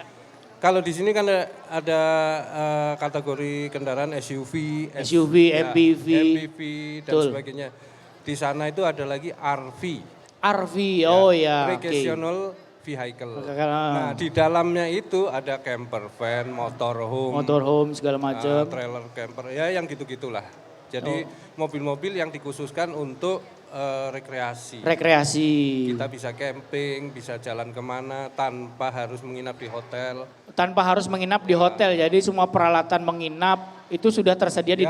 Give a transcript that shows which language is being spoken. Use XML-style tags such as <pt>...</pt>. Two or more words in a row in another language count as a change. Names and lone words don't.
<id>kalau di sini kan ada kategori kendaraan SUV, SUV, MPV. MPV dan Betul. sebagainya. Di sana itu ada lagi RV, RV, oh ya.</id> <en>recreational vehicle.</en> <id>Oke. Nah di dalamnya itu ada</id> <en>camper van,</en> <id>motorhome, Motorhome segala macam.</id> <en>trailer camper,</en> <id>ya yang gitu-gitulah. Jadi mobil-mobil yang dikhususkan untuk rekreasi. Rekreasi. Kita bisa camping, bisa jalan kemana tanpa harus menginap di hotel. Tanpa harus menginap di hotel, jadi semua peralatan menginap itu sudah tersedia di</id>